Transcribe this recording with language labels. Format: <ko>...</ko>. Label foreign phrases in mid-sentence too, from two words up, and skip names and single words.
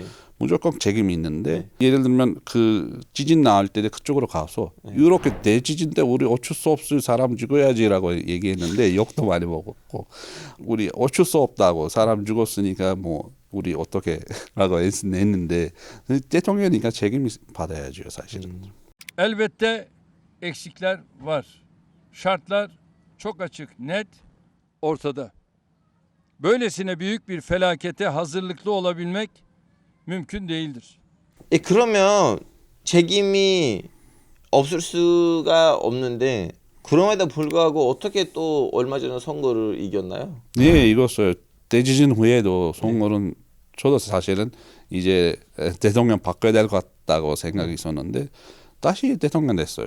<ko>무조건 책임이 있는데 예를 들면 그 지진 나올 때 그쪽으로 가서 이렇게 대지진 때 우리 어쩔 수 없이 사람 죽어야지라고 얘기했는데 욕도 많이 먹었고 우리 어쩔 수 없다고 saram 죽었으니까 뭐 우리 어떻게라고 했는데 대통령이니까 책임이 받아야죠 사실은.</ko> <tr>Elbette eksikler var. Şartlar çok açık, net, ortada. Böylesine büyük bir felakete hazırlıklı olabilmek mümkün değildir.</tr> <ko>그러면 책임이 없을 수가 없는데 그럼에도 불구하고 어떻게 또 얼마 전에 선거를 이겼나요? 네, 이겼어요. 대지진 후에도 선거는 저도 사실은 이제 대통령 바꿔야 될 것 같다고 생각이 있었는데 다시 대통령 됐어요.</ko>